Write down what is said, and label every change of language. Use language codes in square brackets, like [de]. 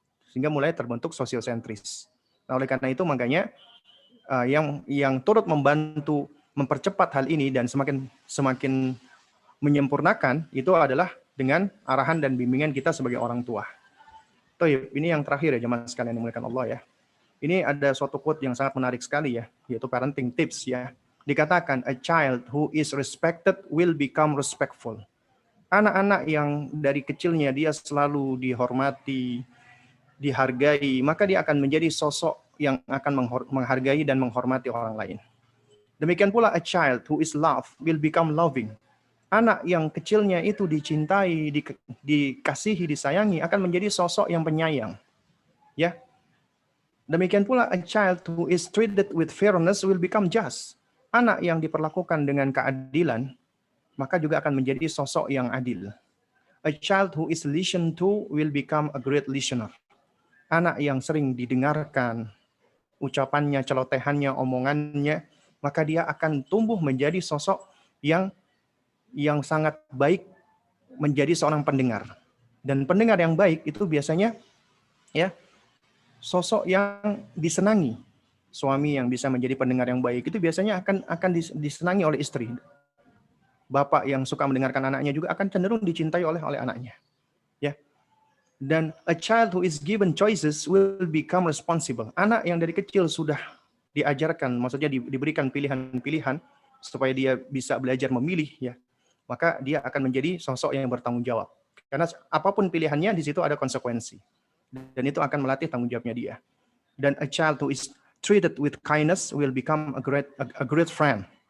[id] Sehingga mulai terbentuk sosiosentris. Nah, oleh karena itu makanya yang turut membantu mempercepat hal ini dan semakin menyempurnakan itu adalah dengan arahan dan bimbingan kita sebagai orang tua. Toib, ini yang terakhir ya jemaah sekalian yang dimuliakan Allah ya. Ini ada suatu quote yang sangat menarik sekali ya, yaitu parenting tips ya. Dikatakan, [en] a child who is respected will become respectful. [id] Anak-anak yang dari kecilnya dia selalu dihormati, dihargai, maka dia akan menjadi sosok yang akan menghargai dan menghormati orang lain. Demikian pula [en] a child who is loved will become loving. [id] Anak yang kecilnya itu dicintai, dikasihi, disayangi akan menjadi sosok yang penyayang. Ya. Demikian pula [en] a child who is treated with fairness will become just. [id] Anak yang diperlakukan dengan keadilan maka juga akan menjadi sosok yang adil. [en] A child who is listened to will become a great listener. [id] Anak yang sering didengarkan ucapannya, celotehannya, omongannya, maka dia akan tumbuh menjadi sosok yang sangat baik, menjadi seorang pendengar. Dan pendengar yang baik itu biasanya ya sosok yang disenangi. Suami yang bisa menjadi pendengar yang baik itu biasanya akan disenangi oleh istri. Bapak yang suka mendengarkan anaknya juga akan cenderung dicintai oleh anaknya. Ya. Dan [en] a child who is given choices will become responsible. [id] Anak yang dari kecil sudah diajarkan, maksudnya diberikan pilihan-pilihan supaya dia bisa belajar memilih ya. Maka dia akan menjadi sosok yang bertanggung jawab. Karena apapun pilihannya di situ ada konsekuensi. Dan itu akan melatih tanggung jawabnya dia. Dan [en] a child who is treated with kindness will become a great friend.